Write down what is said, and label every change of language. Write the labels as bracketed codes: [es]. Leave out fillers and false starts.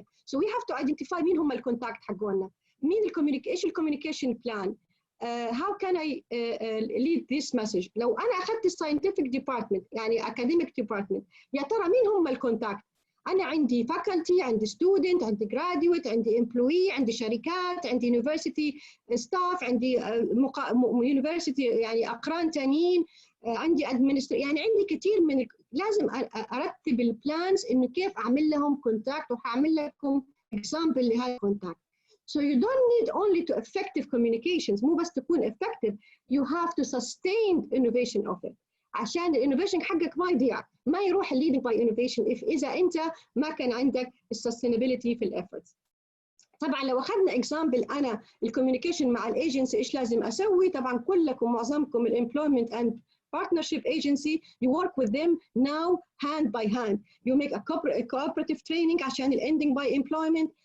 [en] So we have to identify [ar] مين هم الكونتاكت حقونا، مين ايش الكوميونيكيشن بلان. [en] how can I lead this message. [ar] لو أنا أخذت scientific department يعني academic department، يا ترى مين هم الكونتاكت؟ أنا عندي faculty، عندي student، عندي graduate، عندي employee، عندي شركات، عندي university staff، عندي university يعني أقران تانيين، عندي يعني عندي كثير من لازم أرتب البلانز إنه كيف أعمل لهم كونتاكت، وهعمل لكم example لهذا الكونتاكت. [en] So you don't need only to effective communications، [ar] مو بس تكون [en] effective، you have to sustain innovation of it. [ar] عشان الانوفيشن حقك ما يضيع، ما يروح [en] leading by innovation [ar] إذا أنت ما كان عندك sustainability في الefforts. طبعا لو أخذنا example أنا الكوميونيكيشن مع الايجنسي إيش لازم أسوي؟ طبعا كلكم معظمكم ال [en] employment and partnership agency you work with them now hand by hand. You make a cooperative training عشان ending by employment.